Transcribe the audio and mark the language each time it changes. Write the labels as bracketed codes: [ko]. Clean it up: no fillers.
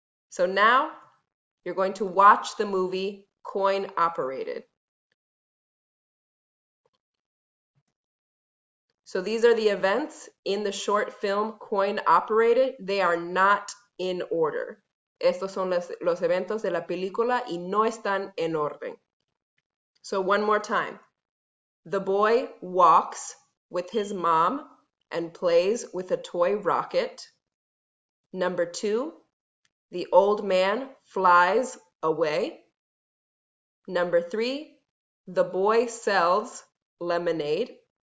[en] So now you're going to watch the movie Coin Operated. So these are the events in the short film Coin Operated. They are not in order. [es] Estos son los eventos de la película y no están en orden. [en] So one more time. The boy walks with his mom and plays with a toy rocket. Number 2, the old man flies away. Number 3, the boy sells lemonade.